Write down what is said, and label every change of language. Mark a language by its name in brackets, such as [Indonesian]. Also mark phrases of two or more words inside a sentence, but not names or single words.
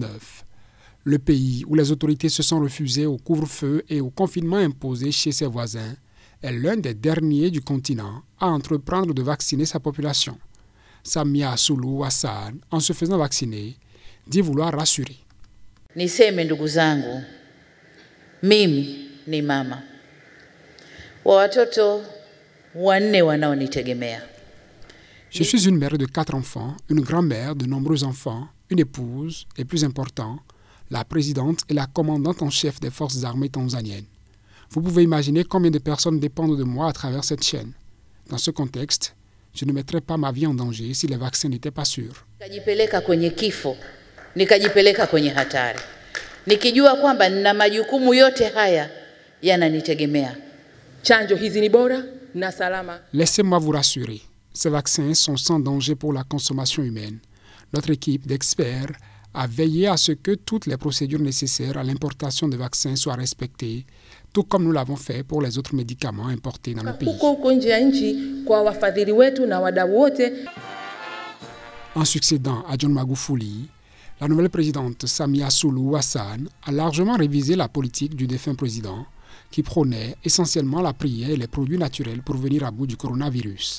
[French] Le pays où les autorités se sont refusées au couvre-feu et au confinement imposé chez ses voisins est l'un des derniers du continent à entreprendre de vacciner sa population. Samia Suluhu Hassan, en se faisant vacciner, dit vouloir rassurer. [Swahili] Niseme ndugu zangu, mimi ni mama wa watoto 4 wanaonitegemea. [French] Je suis une mère de 4 enfants, une grand-mère de nombreux enfants, une épouse et plus important, la présidente et la commandante en chef des forces armées tanzaniennes. Vous pouvez imaginer combien de personnes dépendent de moi à travers cette chaîne. Dans ce contexte, je ne mettrais pas ma vie en danger si les vaccins n'étaient pas sûrs. [Swahili] Nikajipeleka kwenye kifo, nikajipeleka kwenye hatari. Nikijua kwamba nina majukumu yote haya yananitegemea. Chanjo hizi ni bora na salama. [French] Laissez-moi vous rassurer, ces vaccins sont sans danger pour la consommation humaine. Notre équipe d'experts a veillé à ce que toutes les procédures nécessaires à l'importation de vaccins soient respectées, tout comme nous l'avons fait pour les autres médicaments importés dans le pays. En succédant à John Magufuli, la nouvelle présidente Samia Suluhu Hassan a largement révisé la politique du défunt président qui prônait essentiellement la prière et les produits naturels pour venir à bout du coronavirus.